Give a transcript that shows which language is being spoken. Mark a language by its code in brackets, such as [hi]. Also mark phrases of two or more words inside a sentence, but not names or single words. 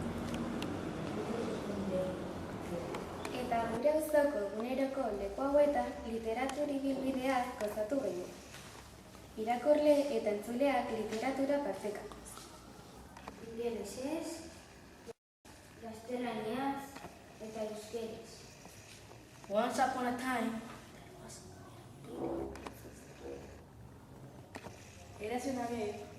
[eu] Eta gure auzoko eguneroko leku hauetan literatur ibilbidea gozatu genuen. Irakurle eta entzuleak literatura partekatuz. Ingelesez, gaztelaniaz eta euskeraz. [en] Once upon a time, [es] Érase una vez.